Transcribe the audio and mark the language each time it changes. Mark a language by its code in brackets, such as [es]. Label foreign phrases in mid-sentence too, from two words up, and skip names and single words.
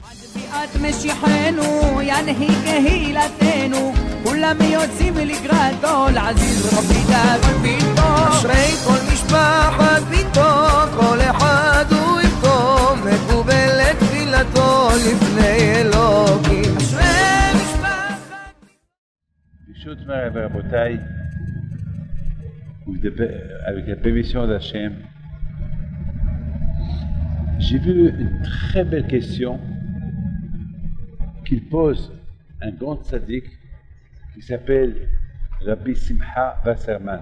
[he] את משיחנו, ינהיג קהילתנו, כולם יוצאים לקראתו, לעזיז רבי דוד ביתו. אשרי כל משפחת ביתו, כל אחד הוא איתו, מקובלת תפילתו לפני אלוקים. אשרי משפחת... ברשות ורבותיי, [fr] avec la permission d'Hachem, j'ai vu une très belle question qu'il pose un grand tzaddik qui s'appelle Rabbi Simcha Wasserman.